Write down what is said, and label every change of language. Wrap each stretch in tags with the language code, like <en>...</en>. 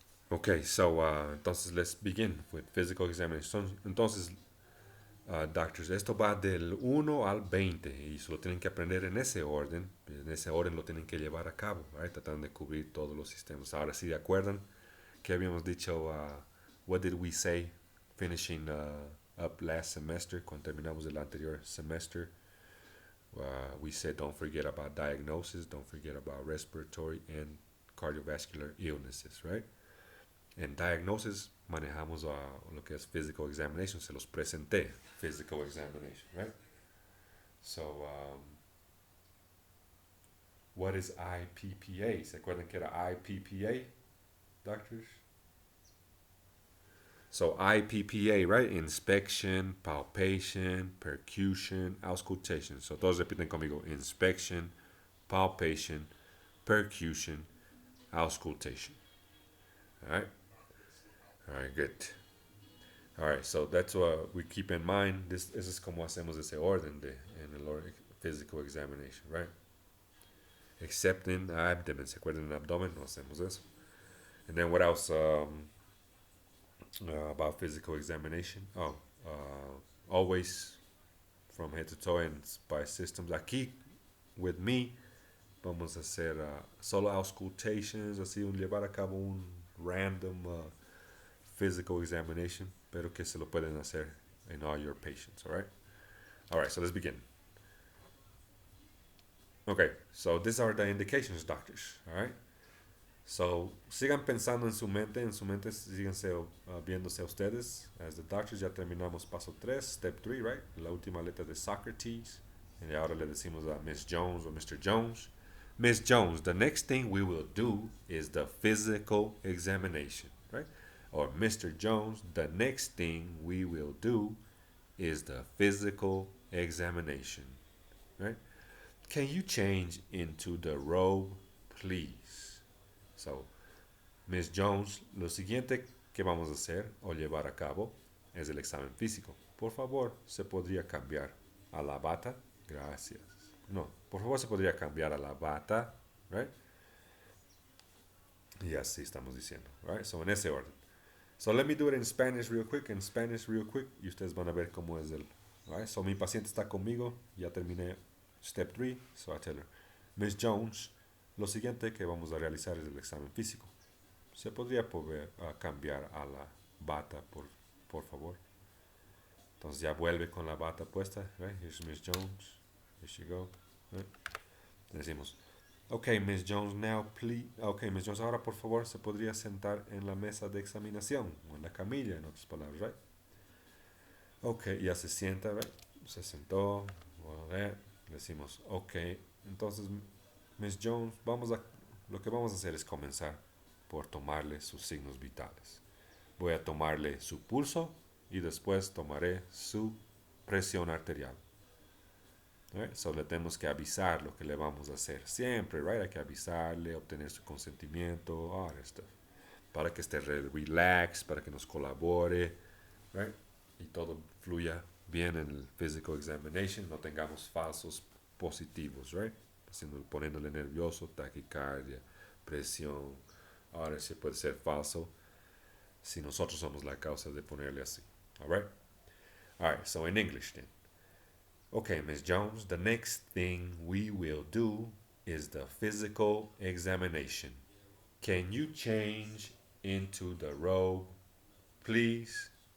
<en>Okay, so entonces let's begin with physical examination.</en> <es>Entonces, doctors, esto va del 1 al 20 y se lo tienen que aprender en ese orden. En ese orden lo tienen que llevar a cabo, right? Tratando de cubrir todos los sistemas. Ahora sí, ¿de acuerdan que habíamos dicho?</es> <en>What did we say finishing up last semester?</en> <es>Cuando terminamos el anterior</es> <en>semester, we said don't forget about diagnosis, don't forget about respiratory and cardiovascular illnesses, right?</en> <es>En diagnosis manejamos lo que es physical examination, se los presenté, physical examination, right?</es> <en>So, what is IPPA?</en> <es>¿Se acuerdan que era IPPA, doctors?</es> <en>So IPPA, right? Inspection, palpation, percussion, auscultation.</en> <es>So todos repiten conmigo.</es> <en>Inspection, palpation, percussion, auscultation. All right? All right, good. All right, so that's what we keep in mind.</en> <es>This is como hacemos ese orden en el physical examination, right?</es> <en>Except in abdomen.</en> <es>¿Se acuerdan en abdomen? No hacemos eso.</es> <en>And then what else about physical examination? Oh, always from head to toe and by systems.</en> <es>Aquí,</es> <en>with me,</en> <es>vamos a hacer solo auscultations, así llevar a cabo un random physical examination, pero que se lo pueden hacer</es> <en>in all your patients, all right? All right, so let's begin. Okay, so these are the indications, doctors, all right?</en> <es>So, sigan pensando en su mente síganse viéndose a ustedes.</es> <en>As the doctors,</en> <es>ya terminamos paso 3, step 3, right? La última letra de Socrates. Y ahora le decimos a Miss Jones o Mr. Jones.</es> <en>Miss Jones, the next thing we will do is the physical examination, right? Or Mr. Jones, the next thing we will do is the physical examination, right? Can you change into the robe, please?</en> <es>So, Miss Jones, lo siguiente que vamos a hacer o llevar a cabo es el examen físico. Por favor, ¿se podría cambiar a la bata? Gracias. No, por favor, se podría cambiar a la bata, right? Y así estamos diciendo, right? So, en ese orden.</es> <en>So, let me do it in Spanish real quick.</en> <es>En Spanish real quick. Y ustedes van a ver cómo es el... Right? So, mi paciente está conmigo. Ya terminé step 3.</es> <en>So, I tell her,</en> <es>Miss Jones, lo siguiente que vamos a realizar es el examen físico. ¿Se podría cambiar a la bata, por favor? Entonces ya vuelve con la bata puesta.</es> <en>Right? Here's Miss Jones. Here she go. Right? Decimos, okay, Miss Jones, now please.</en> <es>Okay, Miss Jones, ahora por favor se podría sentar en la mesa de examinación o en la camilla, en otras palabras, right? Okay, ya se sienta, right? Se sentó. Well, decimos, okay, entonces, Miss Jones, lo que vamos a hacer es comenzar por tomarle sus signos vitales. Voy a tomarle su pulso y después tomaré su presión arterial. Right? So le tenemos que avisar lo que le vamos a hacer. Siempre, right? Hay que avisarle, obtener su consentimiento,</es> <en>all that stuff.</en> <es>Para que esté relax, para que nos colabore, right? Y todo fluya bien en el physical examination, no tengamos falsos positivos, right? Poniéndole nervioso, taquicardia, presión. Ahora sí puede ser falso si nosotros somos la causa de ponerle así.</es> <en>All right? All right, so in English then. Okay, Ms. Jones, the next thing we will do is the physical examination. Can you change into the robe, please?</en>